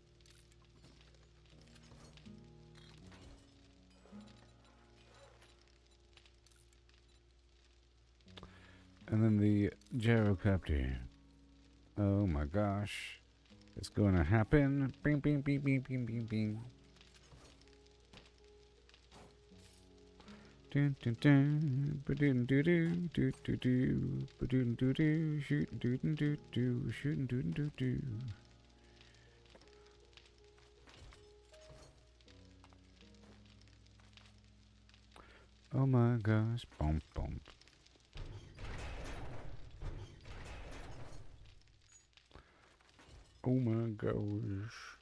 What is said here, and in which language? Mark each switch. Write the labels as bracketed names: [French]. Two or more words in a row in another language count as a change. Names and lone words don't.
[English] And then the gyrocopter. Oh my gosh. It's gonna happen. Bing, bing, bing, bing, bing, bing, bing. Dun, dun, dun. Ba-dun, doo, doo, doo, doo, doo. Ba-dun, doo, doo. Shootin', doo, doo, doo. Shootin', doo, doo, doo. Oh my gosh. Bump, bump. Oh my gosh.